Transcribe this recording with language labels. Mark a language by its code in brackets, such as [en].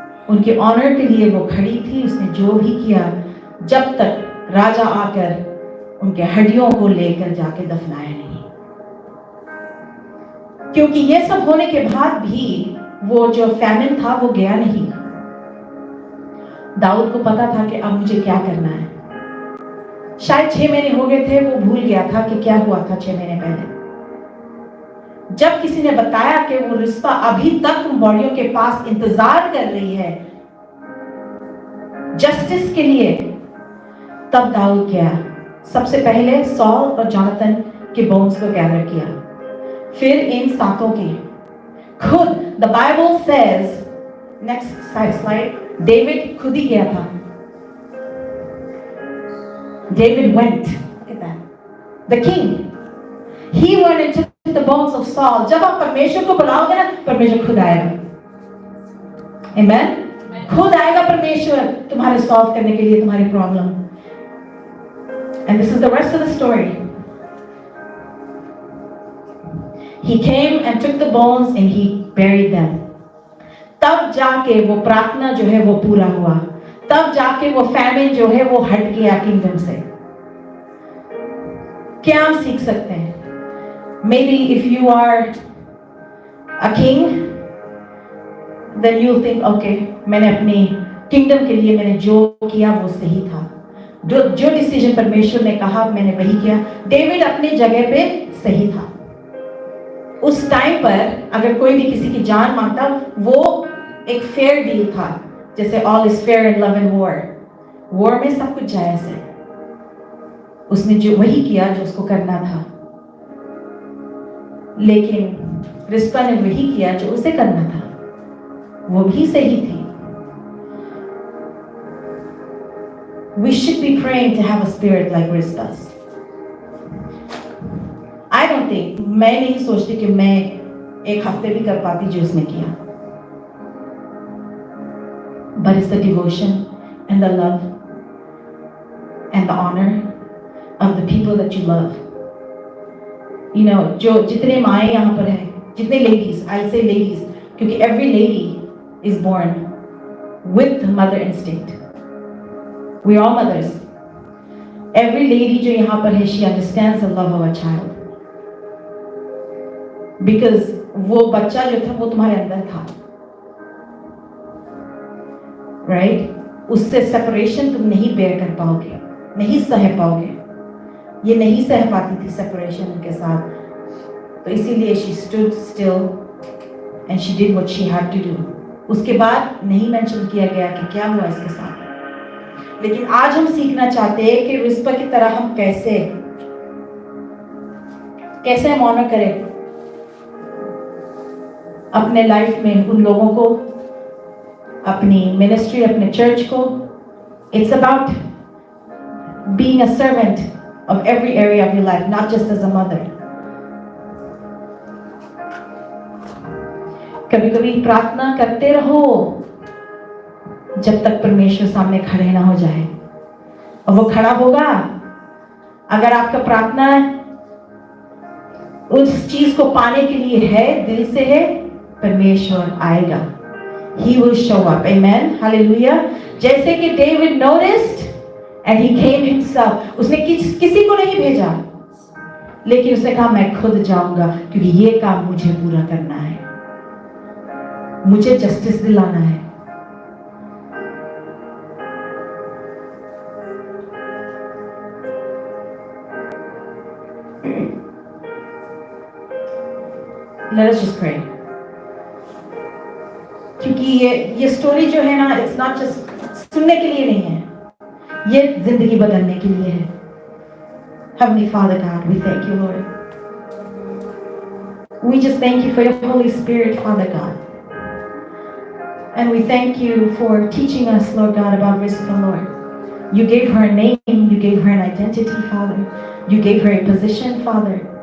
[hi] उनके ऑनर के लिए वो खड़ी थी। उसने जो भी किया जब तक राजा आकर उनके हड्डियों को लेकर जाके दफनाया नहीं। क्योंकि ये सब होने के बाद भी वो जो फैमिन था वो गया नहीं। दाऊद को पता था कि अब मुझे क्या करना है। शायद 6 महीने हो गए थे, वो भूल गया था कि क्या हुआ था 6 महीने पहले। जब किसी ने बताया कि वो रिस्पा अभी तक उन बॉडियों के पास इंतजार कर रही है जस्टिस के लिए, तब दाऊद गया। सबसे पहले सॉल और जोनाथन के बोन्स को गैदर किया, फिर इन सातों के खुद [en] the Bible says, next slide, [hi] David खुद ही गया था। [en] David went, the king, he went into the bones of Saul. [hi] जब आप परमेश्वर को बुलाओगे ना, परमेश्वर खुद आएगा। [en] Amen? [hi] खुद आएगा परमेश्वर तुम्हारे सॉल्व करने के लिए तुम्हारी problem. [en] And this is the rest of the story. He came and took the bones and he buried them. [hi] तब जाके वो प्रार्थना जो है वो पूरा हुआ, तब जाके वो फैमिन जो है वो हट गया किंगडम से। क्या हम सीख सकते हैं? [en] Maybe if you are a king, then you'll think, okay, [hi] मैंने अपनी किंगडम के लिए मैंने जो किया वो सही था, जो डिसीजन परमेश्वर ने कहा मैंने वही किया। डेविड अपनी जगह पे सही था। उस टाइम पर अगर कोई भी किसी की जान मांगता, वो एक फेयर डील था, जैसे [en] all is fair in love and war [hi] में सब कुछ जायज है। उसने जो वही किया जो उसको करना था, लेकिन रिस्पा ने वही किया जो उसे करना था, वो भी सही थी। [en] We should be praying to have a spirit like Rizpa's. I don't think, [hi] मैं नहीं सोचती कि मैं एक हफ्ते भी कर पाती जो उसने किया। [en] But it's the devotion and the love and the honor of the people that you love. You know, [hi] जो जितने माएँ यहाँ पर हैं, जितने [en] ladies, I'll say ladies, क्योंकि every lady is born with the mother instinct. We are all mothers. Every lady [hi] जो यहाँ पर है, [en] she understands the love of a child. Because [hi] वो बच्चा जो था वो तुम्हारे अंदर था, [en] right? [hi] उससे separation तुम नहीं bear कर पाओगे, नहीं सह पाओगे। ये नहीं सह पाती थी separation उनके साथ, तो इसीलिए [en] she stood still and she did what she had to do. [hi] उसके बाद नहीं मेंशन किया गया कि क्या हुआ इसके साथ। लेकिन आज हम सीखना चाहते हैं कि रिस्पा की तरह हम कैसे हम ऑनर करें अपने लाइफ में उन लोगों को, अपनी मिनिस्ट्री, अपने चर्च को। [en] It's about being a servant of every area of your life, not just as a mother. [hi] कभी कभी प्रार्थना करते रहो जब तक परमेश्वर सामने खड़े ना हो जाए, और वो खड़ा होगा अगर आपका प्रार्थना उस चीज को पाने के लिए है, दिल से है, परमेश्वर आएगा। [en] He will show up. Amen. Hallelujah. [hi] जैसे कि [en] David noticed and he came himself. [hi] उसने किसी को नहीं भेजा, लेकिन उसने कहा मैं खुद जाऊंगा क्योंकि ये काम मुझे पूरा करना है, मुझे जस्टिस दिलाना है। [en] Let us just pray. [hi] क्योंकि ये स्टोरी जो है ना, [en] it's not just [hi] सुनने के लिए नहीं है, ये जिंदगी बदलने के लिए है। [en] Heavenly Father God, we thank you, Lord. We just thank you for your Holy Spirit, Father God. And we thank you for teaching us, Lord God, about Rizpah, Lord. You gave her a name, you gave her an identity, Father. You gave her a position, Father.